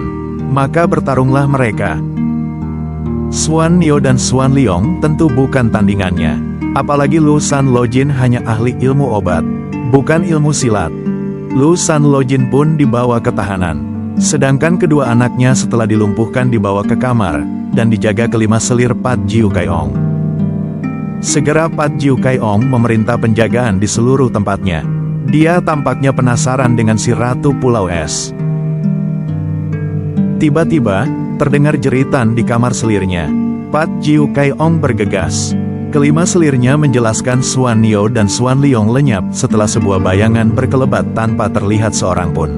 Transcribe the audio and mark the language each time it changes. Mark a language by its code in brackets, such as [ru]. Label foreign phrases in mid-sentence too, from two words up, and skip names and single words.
[id] Maka bertarunglah mereka. Xuan Nio dan Xuan Liong tentu bukan tandingannya. Apalagi Lu San Lojin hanya ahli ilmu obat, bukan ilmu silat. Lu San Lojin pun dibawa ke tahanan. Sedangkan kedua anaknya setelah dilumpuhkan dibawa ke kamar, dan dijaga kelima selir Pat Jiu Kai Ong. Segera Pat Jiu Kai Ong memerintah penjagaan di seluruh tempatnya. Dia tampaknya penasaran dengan si Ratu Pulau Es. Tiba-tiba, terdengar jeritan di kamar selirnya. Pat Jiu Kai Ong bergegas. Kelima selirnya menjelaskan Xuan Nio dan Xuan Liong lenyap setelah sebuah bayangan berkelebat tanpa terlihat seorang pun.